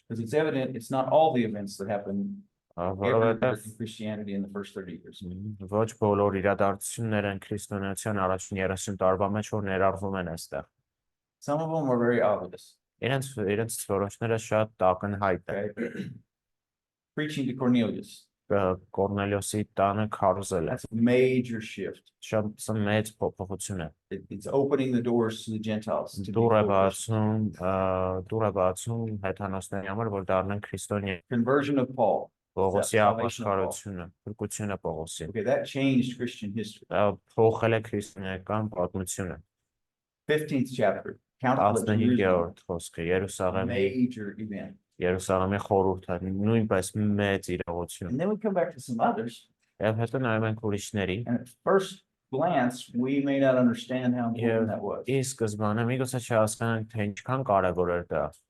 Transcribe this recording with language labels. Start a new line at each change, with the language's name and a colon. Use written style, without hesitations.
English: Because it's evident it's not all the events that happened everywhere
Armenian: Որովհետև
English: in Christianity in the first 30 years.
Armenian: ոչ բոլոր իրադարձությունները են քրիստոնեության առաջին 30 տարվա մեջ որ ներառվում են այստեղ։
English: Some of them are very obvious.
Armenian: Իրենց որոշները շատ ակնհայտ են։
English: Okay. Preaching to Cornelius.
Armenian: Կորնելիոսի տանը քարոզելը
English: That's a major shift.
Armenian: շատ մեծ փոփոխություն է։
English: It's opening the doors to the Gentiles. To be
Armenian: Դուր է
English: full
Armenian: բացում հեթանոսների համար, որ դառնան քրիստոնյա։
English: conversion of Paul.
Armenian: Պողոսի
English: Salvation of Paul.
Armenian: ապաշխարությունը, փրկությունը Պողոսի։
English: Okay, that changed Christian history.
Armenian: Դա փոխել է քրիստոնեական պատմությունը։
English: 15th chapter, Council of Jerusalem,
Armenian: 15-րդ խոսքը Երուսաղեմի
English: major event.
Armenian: Երուսաղեմի խորհուրդը նույնպես մեծ իրողություն։
English: And then we come back to some others,
Armenian: Եվ հետո նայում ենք ուրիշների։
English: and at first glance, we may not understand how important
Armenian: Եվ
English: that was.
Armenian: ի սկզբանե միգուցե չհասկանանք, թե ինչքան կարևոր էր դա։